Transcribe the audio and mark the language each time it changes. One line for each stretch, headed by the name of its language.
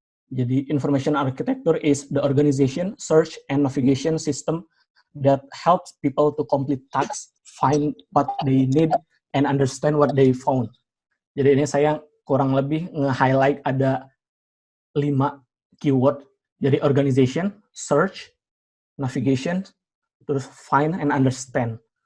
English: Jadi, information architecture is the organization, search, and navigation system that helps people to complete tasks, find what they need, and understand what they found.
Indonesian: Jadi ini saya kurang lebih nge-highlight ada 5 keyword. Jadi organization, search, navigation, terus find and understand.